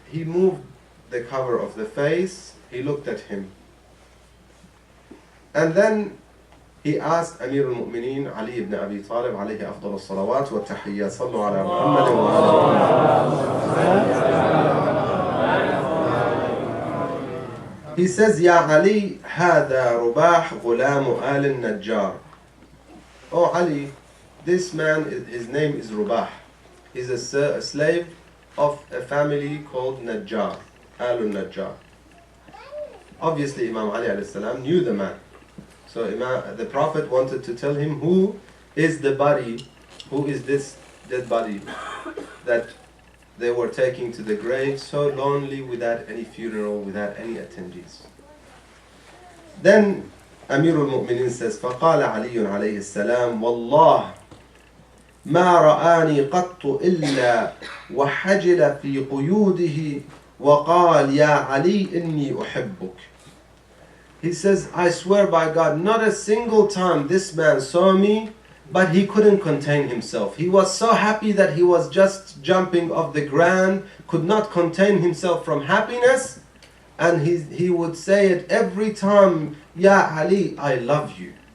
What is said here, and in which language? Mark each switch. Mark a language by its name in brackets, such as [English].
[English] He moved the cover of the face. He looked at him. And then he asked Amir al-Mu'mineen Ali ibn Abi Talib [Arabic] عليه أفضل الصلوات والتحيات صلوا على محمد وآله. [English] He says, [Arabic] يا علي هذا رباح غلام آل النجار. [English] Oh Ali, this man, his name is Rubah. He's a slave of a family called Najjar, al-Najjar. Obviously Imam Ali alayhi salam knew the man. So the Prophet wanted to tell him who is the body, who is this dead body that they were taking to the grave so lonely, without any funeral, without any attendees. Then Amir al-Mu'mineen says, [Arabic] فقال علي عليه السلام والله ما رآني قط إلا وحجل في قيوده وقال يا علي إني أحبك. [English] He says, I swear by God, not a single time this man saw me, but he couldn't contain himself. He was so happy that he was just jumping off the ground, could not contain himself from happiness, and he would say it every time, Ya Ali, I love you.